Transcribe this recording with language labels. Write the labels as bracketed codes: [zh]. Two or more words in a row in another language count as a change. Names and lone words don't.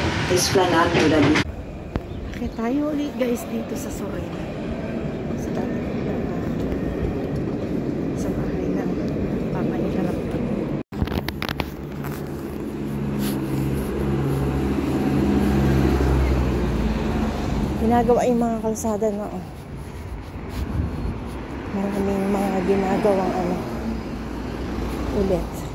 [fr] Esplanade de la Ville. [tl] Okay, tayo ulit guys dito sa Sorena. Sa dati sa bahay ng papa nila lang. Ginagawa yung mga kalsada na maraming mga ginagawang ulit.